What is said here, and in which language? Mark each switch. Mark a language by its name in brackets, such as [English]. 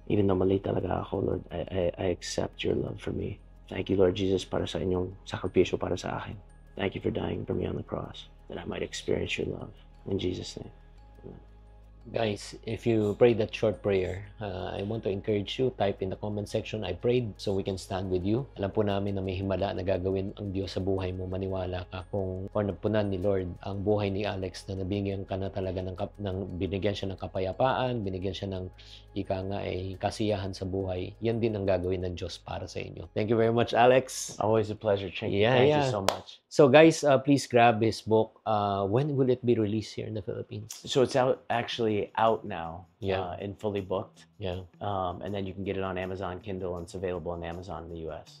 [English] Even though [Filipino] mali talaga ako, [English] Lord, I accept your love for me. Thank you, Lord Jesus, [Filipino] para sa inyong sakripisyo para sa akin. [English] Thank you for dying for me on the cross, that I might experience your love. In Jesus' name. Amen. Guys, if you prayed that short prayer, I want to encourage you, type in the comment section, I prayed, so we can stand with you. [Filipino] Alam po namin na may himala na gagawin ang Diyos sa buhay mo. Maniwala ka kung napunan ni Lord ang buhay ni Alex na nabigyan ka na talaga binigyan siya ng kapayapaan, binigyan siya ng kasiyahan sa buhay. Yan din ang gagawin ng Diyos para sa inyo. [English] Thank you very much, Alex. Always a pleasure, Chinky. Yeah, Thank yeah. you so much. So guys, please grab his book. When will it be released here in the Philippines? So it's actually out now, Yeah. and fully booked. Yeah. And then you can get it on Amazon Kindle, and it's available on Amazon in the US.